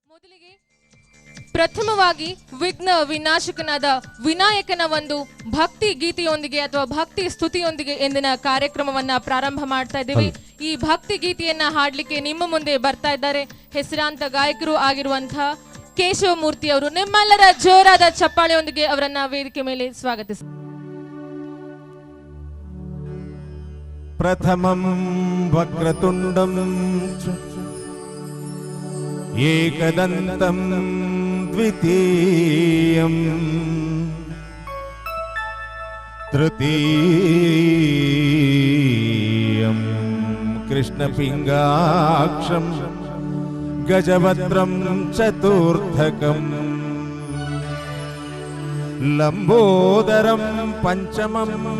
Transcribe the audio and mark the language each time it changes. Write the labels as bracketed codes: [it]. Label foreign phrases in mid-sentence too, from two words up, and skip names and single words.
[kn] ಮೊದಲಿಗೆ ಪ್ರಥಮವಾಗಿ ವಿಘ್ನ ವಿನಾಶಕನಾದ ವಿನಾಯಕನ ಒಂದು ಭಕ್ತಿ ಗೀತೆಯೊಂದಿಗೆ ಅಥವಾ ಭಕ್ತಿ ಸ್ತುತಿಯೊಂದಿಗೆ ಎಂದಿನ ಕಾರ್ಯಕ್ರಮವನ್ನ ಪ್ರಾರಂಭ ಮಾಡ್ತಾ ಇದ್ದೀವಿ. ಈ ಭಕ್ತಿ ಗೀತೆಯನ್ನ ಹಾಡ್ಲಿಕ್ಕೆ ನಿಮ್ಮ ಮುಂದೆ ಬರ್ತಾ ಇದ್ದಾರೆ ಹೆಸರಾಂತ ಗಾಯಕರು ಆಗಿರುವಂತಹ ಕೇಶವಮೂರ್ತಿ ಅವರು. ನಿಮ್ಮೆಲ್ಲರ ಜೋರಾದ ಚಪ್ಪಾಳೆಯೊಂದಿಗೆ ಅವರನ್ನ ವೇದಿಕೆ ಮೇಲೆ ಸ್ವಾಗತಿಸಿ. [sa] ಪ್ರಥಮಂ ವಕ್ರತುಂಡಂ ಏಕದಂತಂ ದ್ವಿತೀಯಂ ತೃತೀಯಂ ಕೃಷ್ಣಪಿಂಗಾಕ್ಷಂ ಗಜವಕ್ತ್ರಂ ಚತುರ್ಥಕಂ ಲಂಬೋದರಂ ಪಂಚಮಂ